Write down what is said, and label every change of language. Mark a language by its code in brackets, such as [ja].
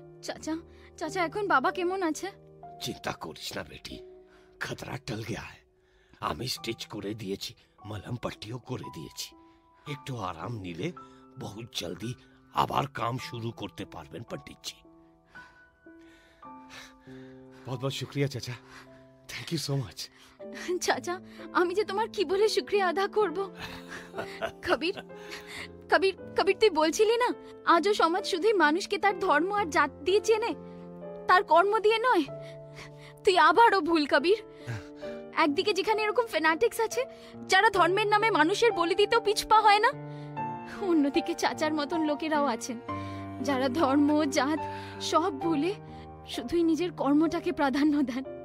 [bn] চাচা, চাচা এখন বাবা কেমন আছে? চিন্তা করিস না বেটি, [hi] খতরা টল গয়া হ্যায়। [bn] আমি স্টিচ করে দিয়েছি, মলম পট্টিও করে দিয়েছি। একটু আরাম নিলে বহুত জলদি আবার কাম শুরু করতে পারবেন পণ্ডিতজি। [hi] बहुत बहुत शुक्रिया चाचा, [en] Thank you so much. [bn] চাচা, আমি যে তোমার কি বলে শুকরিয়া আদা করব? কবির কবির কবির তুই বলছিলি না আজও সমাজ শুধুই মানুষকে তার ধর্ম আর জাত দিয়ে চেনে, তার কর্ম দিয়ে নয়। তুই আবারও ভুল কবির। একদিকে যেখানে এরকম ফ্যানাটিক্স আছে যারা ধর্মের নামে মানুষের বলি দিতেও পিছপা হয় না, অন্যদিকে চাচার মতন লোকেরাও আছেন যারা ধর্ম জাত সব ভুলে শুধুই নিজের কর্মটাকে প্রাধান্য দেন।